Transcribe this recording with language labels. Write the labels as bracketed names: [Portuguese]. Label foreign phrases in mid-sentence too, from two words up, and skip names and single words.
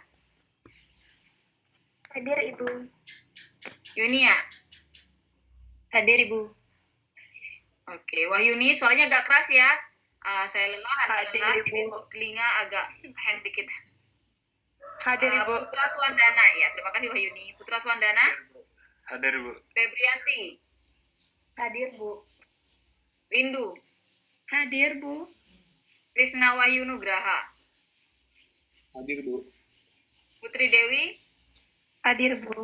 [Indonesian] Hadir, Ibu. Yunia? Hadir, Ibu. Oke. Wahyuni, suaranya agak keras ya. Saya lelah, Anda lelah, jadi kok telinga agak hang dikit. Hadir Ibu. Putra Swandana, ya terima kasih Wahyuni. Putra Swandana, Hadir, Bu. Febrianti, Hadir, Bu. Windu, Hadir, Bu. Krisna Wahyu Nugraha, Hadir, Bu. Putri Dewi, Hadir, Bu.